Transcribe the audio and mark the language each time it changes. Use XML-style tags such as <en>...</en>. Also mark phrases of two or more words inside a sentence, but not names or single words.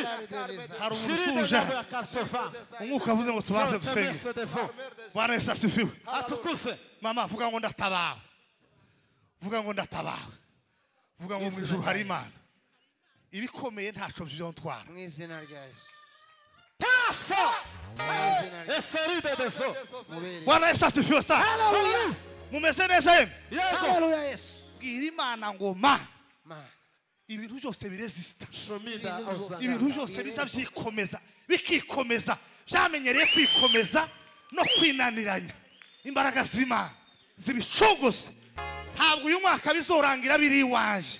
<rn>Hari umuntu usuje hano. Umwuka avuze ngo tubaze dusenge.</rn> <sw>Bwana Yesu asifiwe. Atukuse.</sw> <rn>Mama vuga ngo ndatabawe. Vuga ngo ndatabawe. Vuga ngo mu ijuru hari Imana. Ibikomeye ntaco byontwara. Mu izina rya Yesu. Taso. Eseride dezo.</rn> <sw>Bwana Yesu asifiwe sana. Haleluya.</sw> <rn>Mumeze neza yemwe. Yego. Haleluya Yesu. Bwira Imana ngo ma Mana. ibintu byose biresista. Shomida auza. Ibintu byose biza byikomeza bikikomeza byamenyereye kwikomeza no kwinaniranya. Imbaraga z'Imana zibicogoze. Ntabwo uyu mwaka bizorangira biri iwanje.</rn>